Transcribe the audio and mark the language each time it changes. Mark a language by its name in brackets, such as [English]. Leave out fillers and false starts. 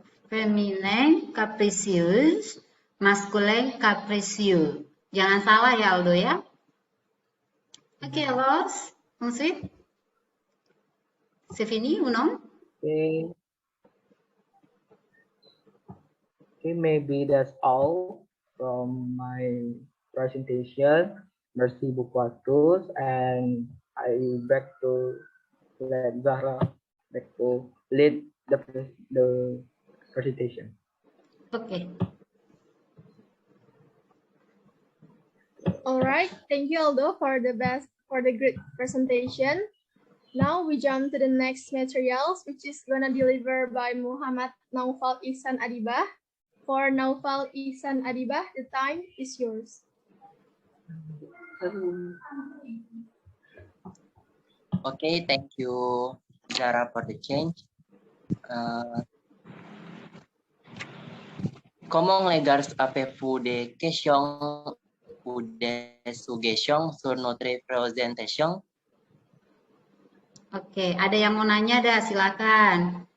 [French] Feminin capricieuse, masculin capricieux. [Indonesian] Jangan salah ya Aldo ya. [French] Oke, alors, ensuite, c'est fini ou non? [English] Okay. Okay, maybe that's all from my presentation. [French] Merci beaucoup à tous, [English] and I back to let Zahra back to lead the presentation. Okay. All right, thank you Aldo for the great presentation. Now we jump to the next materials, which is gonna deliver by Muhammad Naufal Ihsan Adibah. For Naufal Ihsan Adibah, the time is yours. Okay, thank you, Zara, for the change. [French] Comment les gars avez-vous des questions ou des suggestions sur notre présentation? [Indonesian] Oke, ada yang mau nanya dah, silakan.